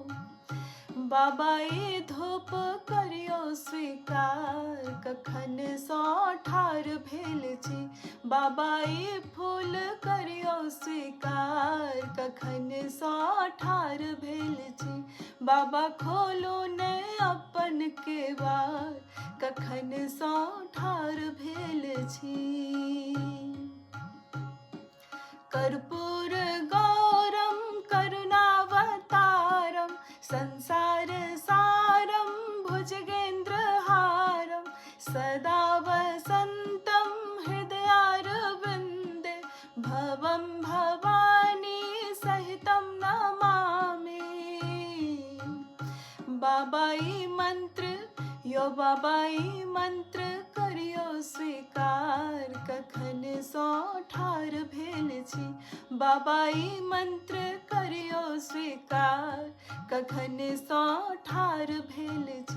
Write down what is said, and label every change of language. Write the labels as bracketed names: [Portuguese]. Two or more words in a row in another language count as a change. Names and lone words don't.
[Maithili] बाबा ई धूप करियो स्वीकार, कखन सँ ठाढ़ भेल छी। बाबा ई फूल करियो स्वीकार, कखन सँ ठाढ़ भेल छी। बाबा खोलू ने अपन केवार, कखन सँ ठाढ़ भेल छी। [Sanskrit] कर्पूर गौरम करुणावतारम, संसार सारम भुजगेन्द्रहारम। सदा वसन्तं हृदयारविन्दे, भवं भवानी सहितं नमामि। [Maithili] बाबा ई मंत्र यो बाबा ई मंत्र करियो स्वीकार, कखन सँ ठाढ़ भेल छी। बाबा ई मंत्र करियो स्वीकार, कखन सँ ठाढ़ भेल छी।